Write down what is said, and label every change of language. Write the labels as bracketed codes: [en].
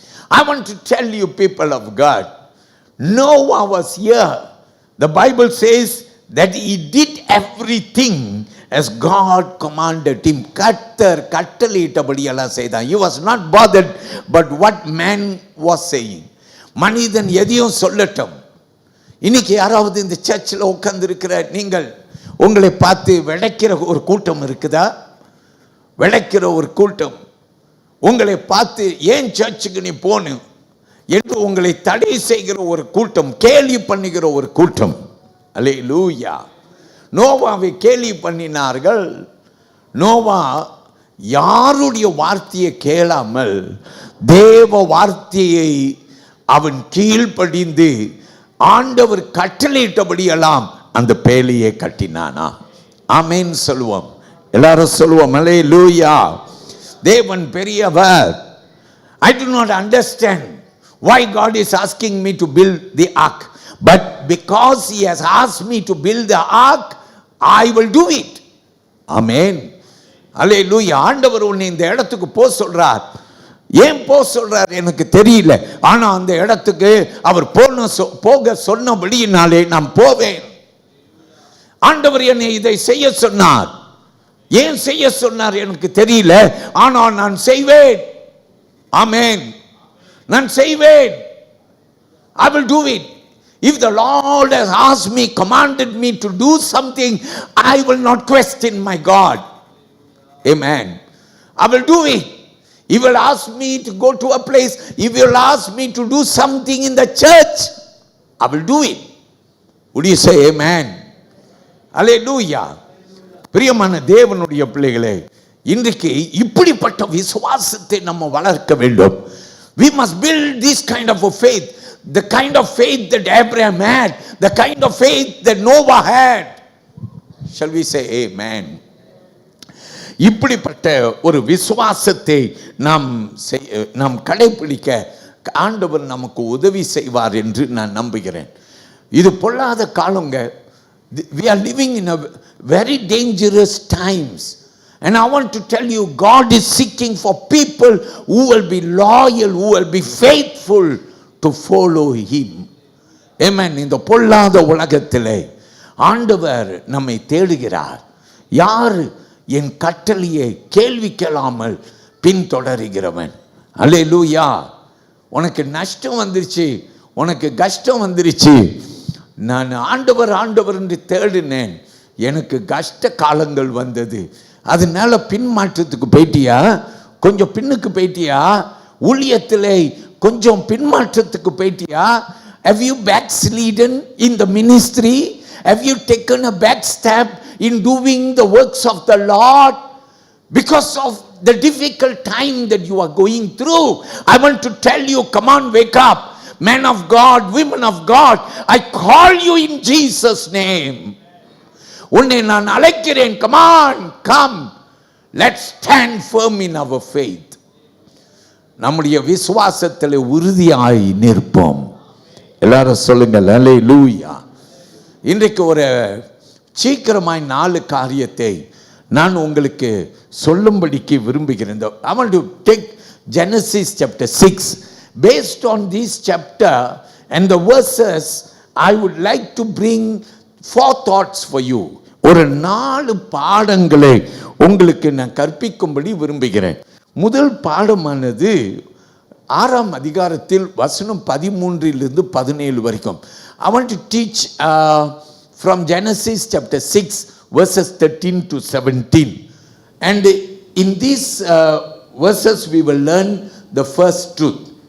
[en] I want to tell you, people of God, Noah was here. The Bible says that he did everything as God commanded him. [ta] கட்டளையிட்டபடியெல்லாம் செய்தான். [en] He was not bothered but what man was saying. [ta] மனிதன் எதையும் சொல்லட்டும். இன்னைக்கு யாராவது இந்த சர்ச்சில் உட்கார்ந்து இருக்கிற நீங்கள் உங்களை பார்த்து விளைக்கிற ஒரு கூட்டம் இருக்குதா? விளைக்கிற ஒரு கூட்டம் உங்களை பார்த்து ஏன் சர்ச்சுக்கு நீ போகணும் என்று உங்களை தடை செய்கிற ஒரு கூட்டம், கேலி பண்ணுகிற ஒரு கூட்டம். அல்லேலூயா. நோவாவை கேலி பண்ணினார்கள். நோவா யாருடைய வார்த்தையை கேளாமல் தேவ வார்த்தையை அவன் கீழ்ப்படிந்து ஆண்டவர் கட்டளையிட்டபடியெல்லாம் அந்த பேழையை கட்டினானா? ஆமென் சொல்லுவோம். எல்லாரும் சொல்லுவோம் அல்லேலூயா. தேவன் பெரியவர். [en] I do not understand why God is asking me to build the ark, but because he has asked me to build the ark, I will do it. [ta] Amen. அல்லேலூயா. ஆண்டவர் உன்னை இந்த இடத்துக்கு போ சொல்றார். ஏன் போ சொல்றார் எனக்கு தெரியல, ஆனா அந்த இடத்துக்கு அவர் போக சொன்னபடியினாலே நான் போவேன். ஆண்டவர் என்னை இதை செய்ய சொன்னார். ஏன் செய்ய சொன்னார் எனக்கு தெரியல, ஆனால் நான் செய்வேன். ஆமென். நான் செய்வேன். [en] I will do it. If the Lord has asked me, commanded me to do something, I will not question my God. Amen. I will do it. He will ask me to go to a place. He will ask me to do something in the church. I will do it. Would you say amen? Hallelujah. [ta] பிரியமான தேவனுடைய பிள்ளைகளே, இன்றைக்கு இப்படிப்பட்ட விசுவாசத்தை நம்ம வளர்க்க வேண்டும். [en] We must build this kind of a faith, the kind of faith that Abraham had, the kind of faith that Noah had. Shall we say amen? [ta] இப்படிப்பட்ட ஒரு விசுவாசத்தை நாம் கடைபிடிக்க ஆண்டவர் நமக்கு உதவி செய்வார் என்று நான் நம்புகிறேன். இது பொல்லாத காலங்க. [en] We are living in a very dangerous times, and I want to tell you, God is seeking for people who will be loyal, who will be faithful to follow him. Amen. [ta] இந்த பொல்லாத உலகத்திலே ஆண்டவர் நம்மை தேடுகிறார். யார் என் கட்டளையை கேள்வி கேளாமல் பின்தொடர்கிறவன்? அல்லேலூயா. உனக்கு நஷ்டம் வந்துருச்சு, உனக்கு கஷ்டம் வந்துருச்சு, நான் ஆண்டவர் ஆண்டவர் என்று தேடினேன், எனக்கு கஷ்ட காலங்கள் வந்தது, அதனால பின்மாற்றத்துக்கு போயிட்டியா, கொஞ்சம் பின்னுக்கு போயிட்டியா, ஊழியத்திலே கொஞ்சம் பின்மாற்றத்துக்கு போயிட்டியா? [en] Have you backslidden in the ministry? Have you taken a back step in doing the works of the Lord because of the difficult time that you are going through? I want to tell you, come on, wake up, men of God, women of God, I call you in Jesus' name. [ta] உன்னை நான் அழைக்கிறேன், [en] come on, come, let's stand firm in our faith. [ta] நம்முடைய விசுவாசத்தில் உறுதியாய் நிற்போம். எல்லாரும் சொல்லுங்கள் அல்லேலூயா. இன்றைக்கு ஒரு சீக்கிரமாய் 4 காரியத்தை நான் உங்களுக்கு சொல்லும்படிக்கு விரும்புகிறேன். [en] I want to take Genesis chapter 6. Based on this chapter and the verses, I would like to bring 4 thoughts for you. [ta] ஒரு 4 பாடங்களை உங்களுக்கு நான் கற்பிக்கும்படி விரும்புகிறேன். முதல் பாடமானது 6ஆம் அதிகாரத்தில் வசனம் 13 to 17 வரைக்கும். [en] I want to teach from Genesis chapter 6 verses 13 to 17. And in these verses we will learn the first truth.